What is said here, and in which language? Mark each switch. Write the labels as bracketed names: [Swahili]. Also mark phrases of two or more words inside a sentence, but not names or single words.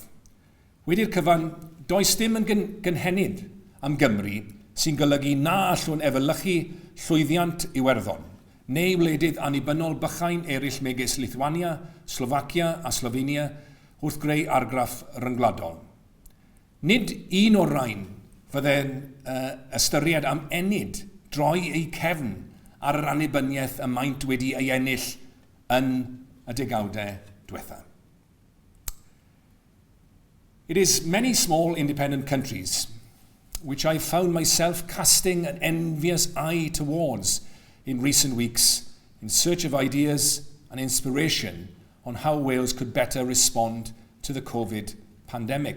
[Welsh] Wedi'r cyfan, does dim yn gynhenid am Gymru sy'n golygu na allwn efelychu llwyddiant Iwerddon, neu wledydd annibynnol bychain eraill megis Lithuania, Slovacia a Slovenia wrth greu argraff ryngwladol. Nid un o'r rhain fydde'n ystyried am enid droi ei cefn ar yr annibyniaeth y maint wedi ei ennill yn y degawdau diwethaf. [English] It is many small independent countries which I found myself casting an envious eye towards in recent weeks in search of ideas and inspiration on how Wales could better respond to the COVID pandemic.